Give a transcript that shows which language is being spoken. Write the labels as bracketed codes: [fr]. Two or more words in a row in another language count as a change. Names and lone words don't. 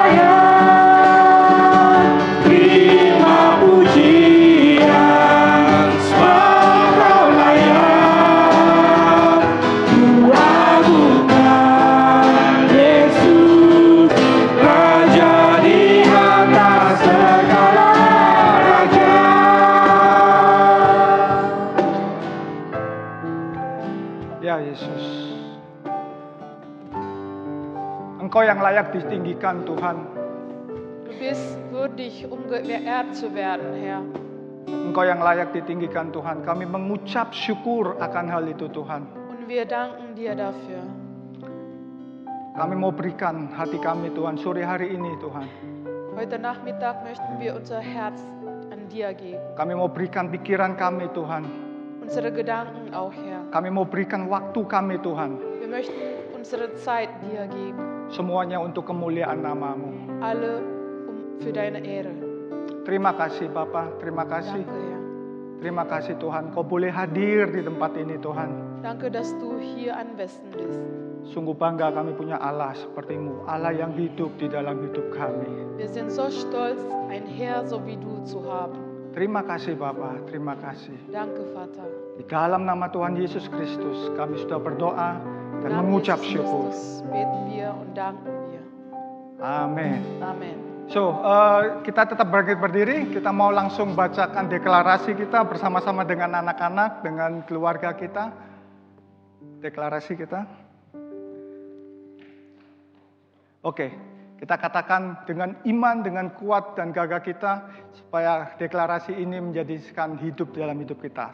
[id] layak terima pujian, sebab Kau layak kuagungkan Yesus, Raja di atas segala raja. Ya Yesus, Engkau yang layak ditinggikan Tuhan. [de] Du bist würdig, um geehrt zu werden, Herr. [id] Engkau yang layak ditinggikan Tuhan. Kami mengucap syukur akan hal itu Tuhan. [de] Und wir danken dir dafür. [id] Kami mau berikan hati kami Tuhan sore hari ini Tuhan. [de] Heute Nachmittag möchten wir unser Herz an dir geben. [id] Kami mau berikan pikiran kami Tuhan. [de] Unsere Gedanken auch, Herr. [id] Kami mau berikan waktu kami Tuhan. [de] Wir möchten unsere Zeit dir geben. [id] Semuanya untuk kemuliaan nama-Mu. [de] Alle für deine Ehre. [id] Terima kasih Bapa, terima kasih. [de] Danke, Herr. [id] Terima kasih Tuhan, Kau boleh hadir di tempat ini Tuhan. [de] Danke, dass du hier anwesend bist. [id] Sungguh bangga kami punya Allah seperti-Mu, Allah yang hidup di dalam hidup kami. [de] Wir sind so stolz, ein Herr so wie du zu haben. [id] Terima kasih Bapa, terima kasih. [de] Danke, Vater. [id] Di dalam nama Tuhan Yesus Kristus kami sudah berdoa dan [de] Im Namen [id] mengucap [de] Jesus [id] syukur. [de] Christus beten wir und danken wir. [id] Amin. [de] Amen. [id] So, kita tetap berdiri, kita mau langsung bacakan deklarasi kita bersama-sama dengan anak-anak, dengan keluarga kita. Deklarasi kita. Oke, kita katakan dengan iman, dengan kuat dan gagah kita, supaya deklarasi ini menjadikan hidup dalam hidup kita.